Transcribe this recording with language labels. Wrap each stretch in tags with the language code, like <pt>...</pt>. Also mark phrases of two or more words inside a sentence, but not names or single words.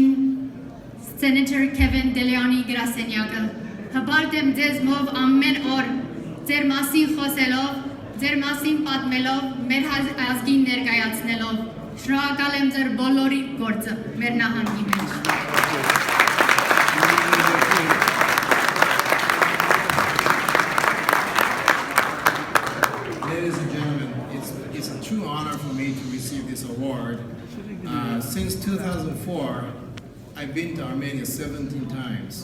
<hy>Senator Kevin DeLeoni գրասենյակը։ Հպարտ եմ ձեզ մով ամեն օր ձեր մասին խոսելով, ձեր մասին պատմելով, մեր ազգին ներկայացնելով։ Շնորհակալ եմ ձեր բոլորի գործը մեր նահանգի մեջ։</hy> <en>Ladies and gentlemen, it's a true honor for me to receive this award. Since 2004, I've been to Armenia 17 times.</en>